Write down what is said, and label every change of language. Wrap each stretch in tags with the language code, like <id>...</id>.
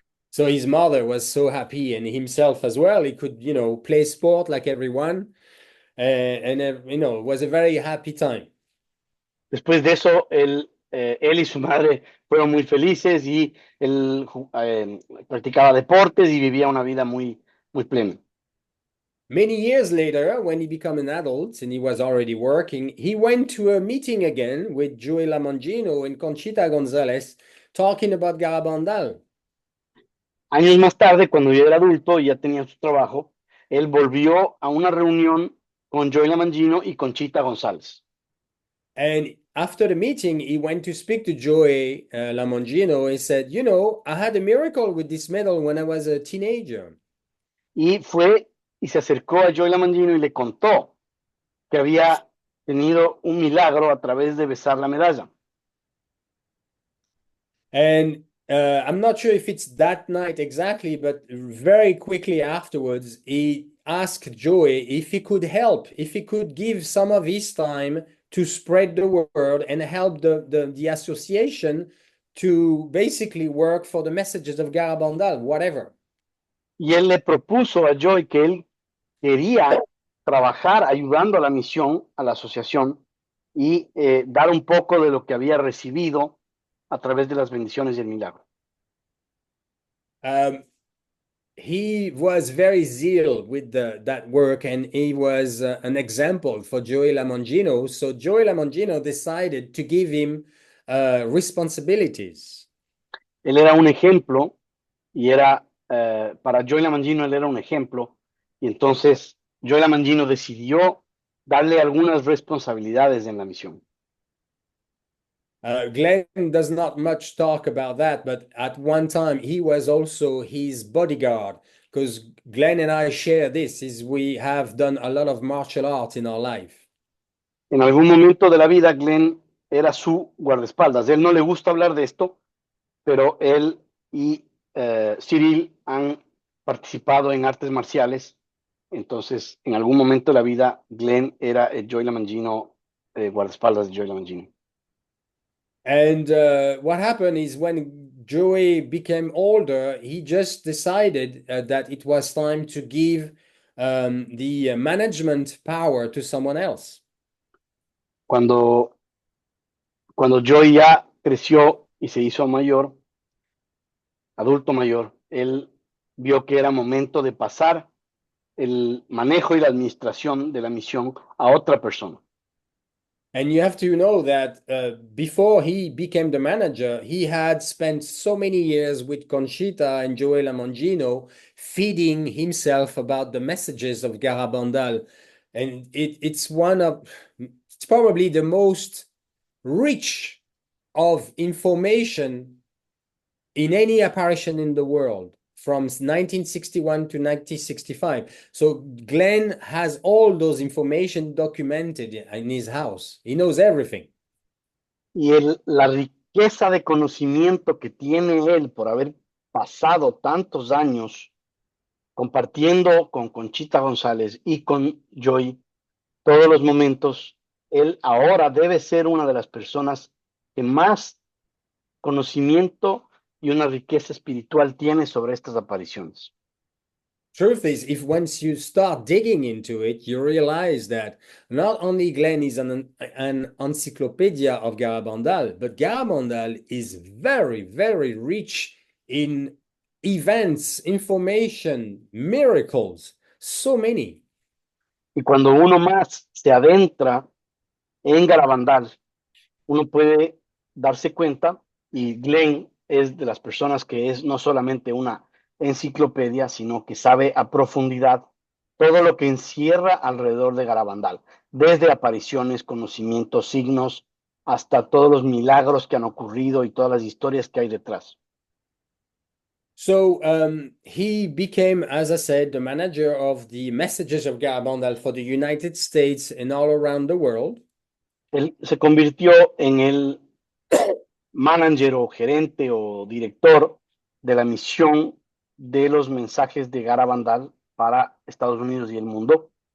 <en>So his mother was so happy, and himself as well. He could, play sport like everyone, and it was a very happy time.</en> <es>Después de eso, él y su madre fueron muy felices, y él practicaba deportes y vivía una vida muy, muy plena.</es> <en>Many years later, when he became an adult and he was already working, he went to a meeting again with Joey Lamongino and Conchita Gonzalez talking about Garabandal.</en> <es>Años más tarde, cuando ya era adulto y ya tenía su trabajo, él volvió a una reunión con Joey Lamangino y Conchita González.</es> <en>And after the meeting, he went to speak to Joey Lamongino and said, I had a miracle with this medal when I was a teenager.</en> <es>Y fue y se acercó a Joey Lamangino y le contó que había tenido un milagro a través de besar la medalla.</es> <en>And I'm not sure if it's that night exactly, but very quickly afterwards, he asked Joey if he could help, if he could give some of his time to spread the word and help the association to basically work for the messages of Garabandal, whatever.</en> <es>Y él le propuso a Joey que él quería trabajar ayudando a la misión, a la asociación, y dar un poco de lo que había recibido a través de las bendiciones y el milagro.</es> <en>He was very zeal with that work, and he was an example for Joey Lamongino. So Joey Lamongino decided to give him responsibilities.</en> <es>Él era un ejemplo, y para Joey Lamangino él era un ejemplo, y entonces Joey Lamangino decidió darle algunas responsabilidades en la misión.</es> <en>Glenn does not much talk about that, but at one time he was also his bodyguard, because Glenn and I share this, is we have done a lot of martial arts in our life.</en> <es>En algún momento de la vida, Glenn era su guardaespaldas. Él no le gusta hablar de esto, pero él y Cyril han participado en artes marciales. Entonces, en algún momento de la vida, Glenn era el Joey Lamangino, guardaespaldas de Joey Lamangino.</es> <en>And what happened is when Joey became older, he just decided that it was time to give the management power to someone else.</en> <es>Cuando Joey ya creció y se hizo mayor, adulto mayor, él vio que era momento de pasar el manejo y la administración de la misión a otra persona.</es> <en>And you have to know that before he became the manager, he had spent so many years with Conchita and Joel Amongino feeding himself about the messages of Garabandal. And it's probably the most rich of information in any apparition in the world from 1961 to 1965. So Glenn has all those information documented in his house. He knows everything.</en> <es>Y la riqueza de conocimiento que tiene él por haber pasado tantos años compartiendo con Conchita González y con Joy todos los momentos, él ahora debe ser una de las personas que más conocimiento y una riqueza espiritual tiene sobre estas apariciones.</es> <en>Truth is, if once you start digging into it, you realize that not only Glenn is an encyclopedia of Garabandal, but Garabandal is very, very rich in events, information, miracles, so many.</en> <es>Y cuando uno más se adentra en Garabandal, uno puede darse cuenta, y Glenn es de las personas que es no solamente una enciclopedia, sino que sabe a profundidad todo lo que encierra alrededor de Garabandal, desde apariciones, conocimientos, signos, hasta todos los milagros que han ocurrido y todas las historias que hay detrás.</es> <en>So he became, as I said, the manager of the Messages of Garabandal for the United States and all around the world.</en> <es>Él se convirtió en el manager o gerente o director de la misión de los mensajes de Garabandal para Estados Unidos y el mundo.</es>